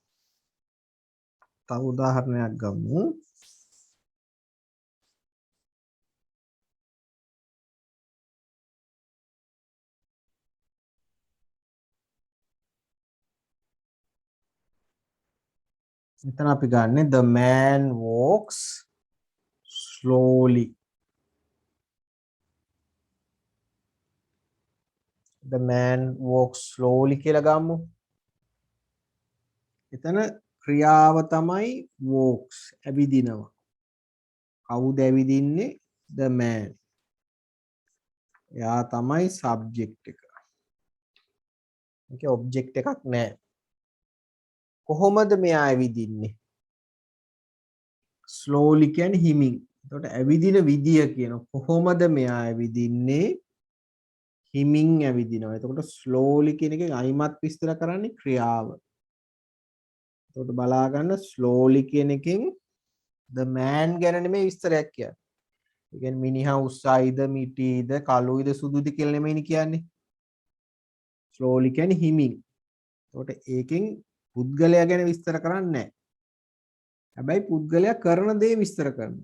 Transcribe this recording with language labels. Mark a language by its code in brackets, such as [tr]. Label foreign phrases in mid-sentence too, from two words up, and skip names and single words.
[si] තව උදාහරණයක් ගමු. මෙතන අපි ගන්නේ [en] the man walks slowly. The man walks slowly [si] කියලා ගමු. එතන ක්‍රියාව තමයි walks. ඇවිදිනවා. කවුද ඇවිදින්නේ? [en] The man. [si] එයා තමයි subject එක. මේකේ object එකක් නැහැ. කොහොමද මෙයා ඇවිදින්නේ? slowly කියන්නේ හිමින්. එතකොට ඇවිදින විදිය කියන කොහොමද මෙයා ඇවිදින්නේ? හිමින් ඇවිදිනවා. එතකොට slowly කියන එකෙන් අයිමත් විස්තර කරන්නේ ක්‍රියාව. එතකොට බලා ගන්න slowly කියන එකෙන් [en] the man [si] ගැන නෙමෙයි විස්තරයක් කියන්නේ. ඒ කියන්නේ මිනිහා උස්සයිද මිටිද කළුයිද සුදුද කියලා නෙමෙයිනේ කියන්නේ. slowly කියන්නේ හිමින්. එතකොට ඒකෙන් පුද්ගලයා ගැන විස්තර කරන්නේ නැහැ. හැබැයි පුද්ගලයා කරන දේ විස්තර කරනවා.